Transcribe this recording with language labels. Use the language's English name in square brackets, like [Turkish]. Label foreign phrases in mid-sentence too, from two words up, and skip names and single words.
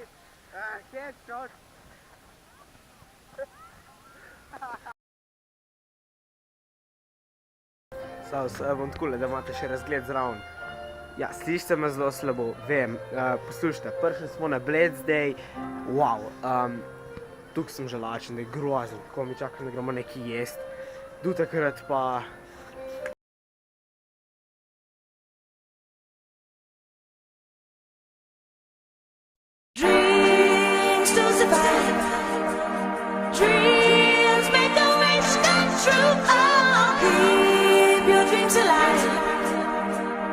[Slovenian] Headshot. Bom takole, da imate še razgled zraven. Ja, slišite me zelo slabo, vem. Poslušajte, prišli smo na Bled zdaj. Wow. Tukaj sem že lačen, da je grozen. Tako mi čakam, da gremo nekaj jest. Do takrat pa... [English] Dreams to survive. Dreams make a wish come true. Oh, keep your dreams alive.